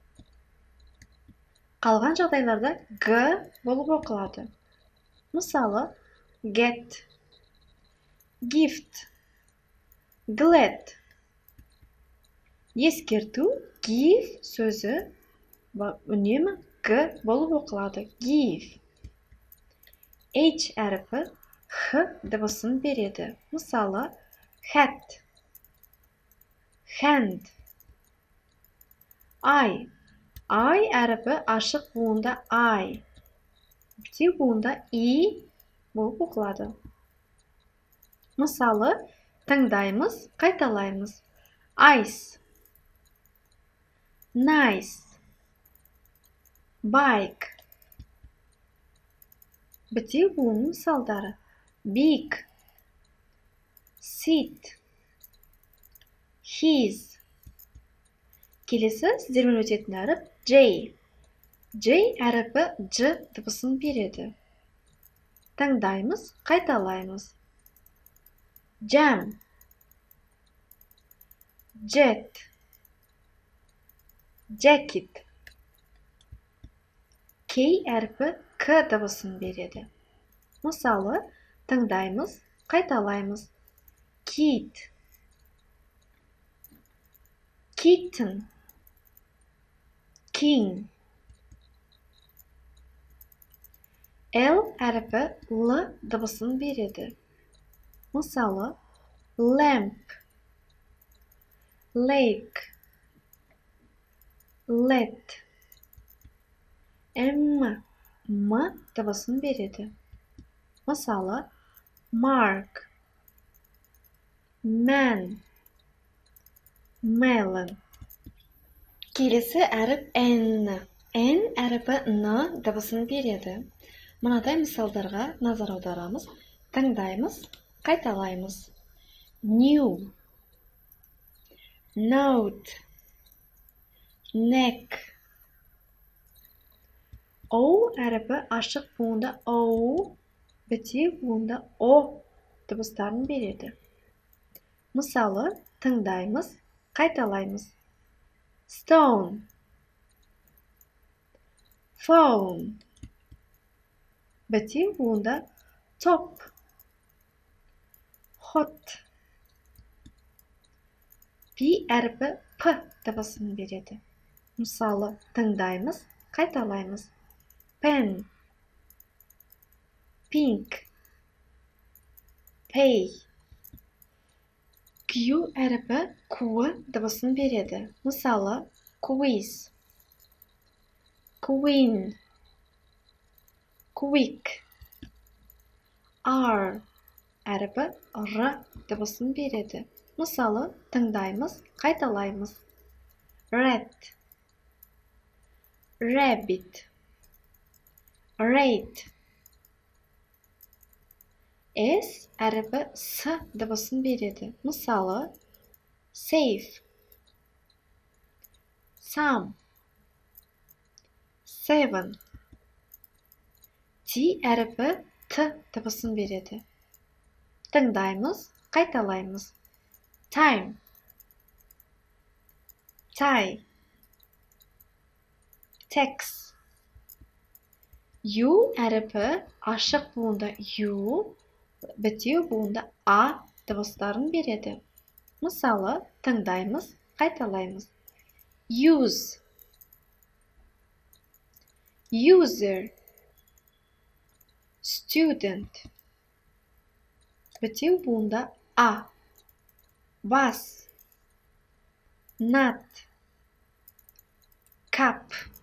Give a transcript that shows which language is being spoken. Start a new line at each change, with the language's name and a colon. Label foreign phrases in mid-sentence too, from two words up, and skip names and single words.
Kazakh: Қалған жағдайларда Г болып оқылады. Мысалы,
English: get, gift, glad.
Kazakh: Ескерту, give сөзі үнемі Г болып оқылады. Give. H әріпі Х дыбысын береді. Мысалы,
English: hat, hand.
Kazakh: I әріпі ашық буында I. Бітеу буында I болып оқылады. Мысалы, тыңдаймыз, қайталаймыз.
English: Ice, nice, bike.
Kazakh: Бітеу буынның мысалдары.
English: Big, sit, his.
Kazakh: Келесі сіздермен өтетін әріп J. J әріпі J дыбысын береді. Тыңдаймыз, қайталаймыз.
English: Jam, jet, jacket.
Kazakh: K әріпі K дыбысын береді. Мысалы, тыңдаймыз, қайталаймыз.
English: Kid, kitten, king.
Kazakh: L әріпі L дыбысын береді. Мысалы,
English: lamp, lake, let.
Kazakh: M дыбысын береді. Мысалы,
English: mark, man, melon.
Kazakh: Келесі әріп N. N әріпі N дыбысын береді. Мынадай мысалдарға назар аударамыз. Тыңдаймыз, қайталаймыз.
English: New, note, neck.
Kazakh: O әріпі ашық буында O, бітеу буында O дыбыстарын береді. Мысалы, тыңдаймыз, қайталаймыз.
English: Stone, phone.
Kazakh: Бітеу буында
English: top, hot.
Kazakh: P әріпі P дыбысын береді. Мысалы, тыңдаймыз, қайталаймыз.
English: Pen, pink, pay.
Kazakh: Q әріпі Q дыбысын береді.
English: Мысалы, quiz, queen, quick.
Kazakh: R әріпі R дыбысын береді. Мысалы, тыңдаймыз, қайталаймыз.
English: Red, rabbit, rate.
Kazakh: S әріпі S дыбысын береді. Мысалы,
English: safe, some, seven.
Kazakh: T әріпі T дыбысын береді. Тыңдаймыз, қайталаймыз.
English: Time, tie, tax.
Kazakh: U әріпі ашық буында U, бітеу буында A дыбыстарын береді. Мысалы, тыңдаймыз, қайталаймыз.
English: Use, user, student.
Kazakh: Бітеу буында A.
English: Was, nut, cup.